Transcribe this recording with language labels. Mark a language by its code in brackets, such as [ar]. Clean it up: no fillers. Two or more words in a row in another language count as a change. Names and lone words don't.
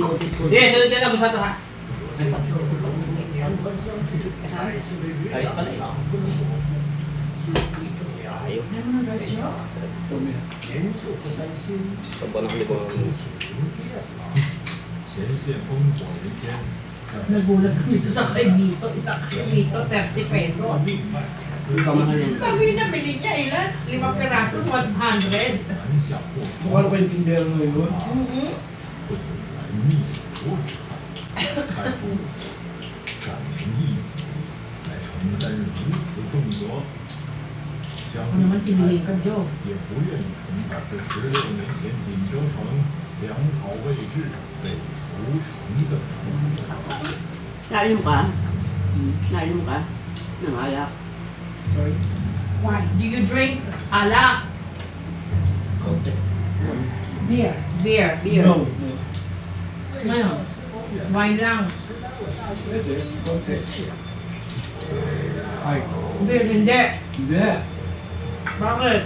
[tl] Yes, sunod na lang sa to ha. Ayos pala eh. Ayaw. Saba ng libang. [zh] 前线烽火连天， [tl] Nagulat kami ito sa kay Mito. Isa kay Mito, 30 pesos. Bago yung nabili niya, ilan? 5 pirasos, 100. Mukha na kayong tindero ngayon. Mm-hmm. [zh] 财富感情义气，来承担如此重责，相 [tl] Ano naman [zh] 比 [tl] piniling ka, Joe? [zh] 也不愿意重返这16年前锦州城粮草未至被屠城的死亡。 [tl] Nainom ka? Nainom ka? Ng alak? [en] Sorry. Why? Do you drink alak? [tl] Konti. [en] Beer. Beer. No. [tl] Ano? Wine lang. Pwede. Konti. Ay. Beer, hindi. Hindi. Bakit?